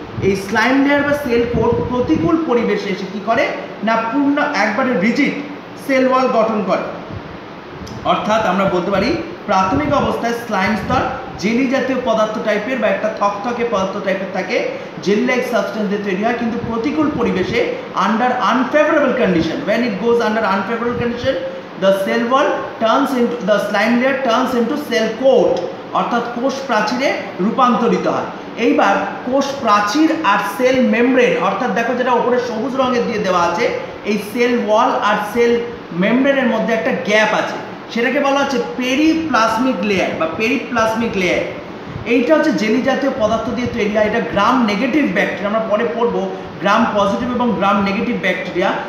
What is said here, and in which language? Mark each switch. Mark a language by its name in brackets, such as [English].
[Bangla] এই slime layer বা sell coat প্রতিকূল পরিবেশে এসে কী করে না পূর্ণ একবারে রিজিড সেল ওয়াল গঠন করে। অর্থাৎ আমরা বলতে পারি প্রাথমিক অবস্থায় স্লাইম স্তর জেলি জাতীয় পদার্থ টাইপের বা একটা থকথকে পদার্থ টাইপের থাকে, জেলি লাইক সাবস্টেন্স দিয়ে তৈরি হয়। কিন্তু প্রতিকূল পরিবেশে [English] under unfavourable condition, when it goes under unfavorable condition, the cell wall turns into the slime layer turns into cell coat, [Bangla] অর্থাৎ কোষ প্রাচীরে রূপান্তরিত হয়। এইবার কোষ প্রাচীর আর সেল মেমব্রেন, অর্থাৎ দেখো যেটা উপরে সবুজ রঙের দিয়ে দেওয়া আছে, এই সেল ওয়াল আর সেল মেমব্রেনের মধ্যে একটা গ্যাপ আছে, সেটাকে বলা হচ্ছে পেরিপ্লাজমিক লেয়ার বা পেরিপ্লাজমিক লেয়ার। এইটা হচ্ছে জেলি জাতীয় পদার্থ দিয়ে তৈরি হয়। এটা গ্রাম নেগেটিভ ব্যাকটেরিয়া, আমরা পরে পড়বো গ্রাম পজিটিভ এবং গ্রাম নেগেটিভ ব্যাকটেরিয়া।